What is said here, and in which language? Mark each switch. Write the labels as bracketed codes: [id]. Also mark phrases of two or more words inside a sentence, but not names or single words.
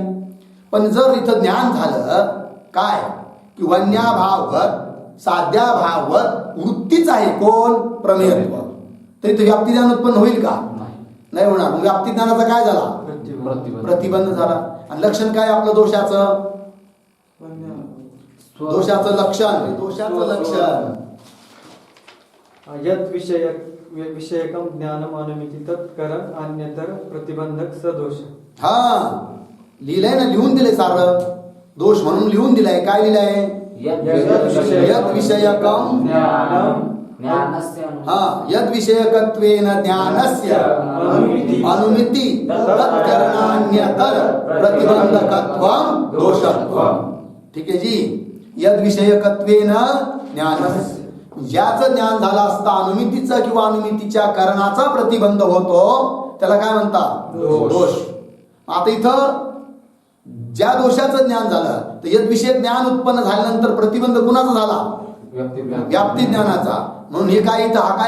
[mr] पण जर इथं ज्ञान झालं काय की [sa] वन्या भाववत साध्या भाववत [mr] वृत्तीच आहे कोण? प्रमेयत्व, तर इथं व्याप्ती ज्ञान उत्पन्न होईल का? नाही होणार. मग व्याप्ती ज्ञानाचा काय झाला? प्रतिबंध झाला. आणि लक्षण काय आपलं दोषाचं? दोषाचं लक्षण. दोषाचं लक्षण [sa] यत् विषयकम ज्ञानम अनुमिति तत्करण अन्यतर प्रतिबंधक सदोष. [mr] हा लिहिलंय ना, लिहून दिले सारं. दोष म्हणून लिहून दिलाय. काय लिहिलंय? [sa] यत् विषयकम यद विषयकत्वेन ज्ञानस्य अनुमिति तत्करणान्यतर प्रतिबंधकत्वं दोषत्वं. [mr] ठीक आहे जी. [sa] यद विषयकत्वेन ज्ञानस्य, [mr] ज्याचं ज्ञान झालं असता अनुमितीचा किंवा अनुमितीच्या करणाचा प्रतिबंध होतो त्याला काय म्हणतात? दोष. आता इथं ज्या दोषाचं ज्ञान झालं तर यद विषय ज्ञान उत्पन्न झाल्यानंतर प्रतिबंध कुणाचा झाला? व्याप्ती ज्ञानाचा. म्हणून हे काय इथं? हा काय?